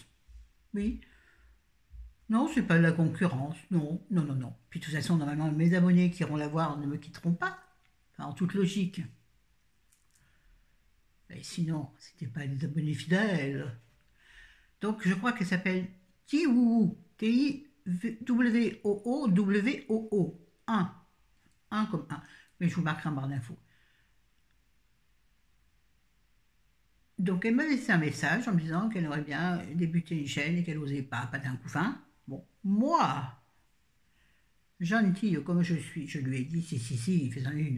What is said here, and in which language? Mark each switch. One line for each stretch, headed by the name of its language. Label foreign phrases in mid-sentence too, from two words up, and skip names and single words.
French: Oui. Non, c'est pas de la concurrence. Non, non, non, non. Puis de toute façon, normalement, mes abonnés qui iront la voir ne me quitteront pas. Enfin, en toute logique. Mais sinon, c'était pas des abonnés fidèles. Donc, je crois qu'elle s'appelle Tiwoo. T-I-W-O-O-W-O-O. 1. 1 comme 1. Mais je vous marquerai en barre d'infos. Donc, elle m'a laissé un message en me disant qu'elle aurait bien débuté une chaîne et qu'elle n'osait pas d'un coup fin. Bon, moi, gentille comme je suis, je lui ai dit si, fais-en une.